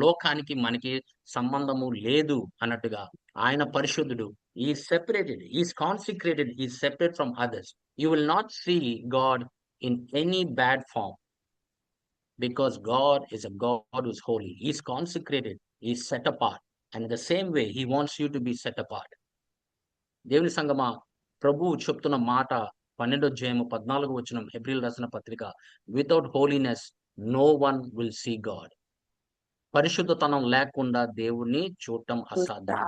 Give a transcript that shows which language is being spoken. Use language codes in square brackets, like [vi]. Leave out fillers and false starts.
[te] లోకానికి మనకి సంబంధము లేదు అన్నట్టుగా ఆయన పరిశుద్ధుడు. [en] ఈ separated, is consecrated, is separate from others. You will not see God in any bad form because God is a God who is holy. He is consecrated. He is set apart. And in the same way, He wants you to be set apart. [te] దేవుని సంగమా, ప్రభువు చెప్తున్న మాట 12వ అధ్యాయము 14వ వచనం, హెబ్రీయులకు రాసిన పత్రిక, [en] Without holiness no one will see God. [te] పరిశుద్ధతనం లేకుండా దేవుణ్ణి చూడటం అసాధ్యం.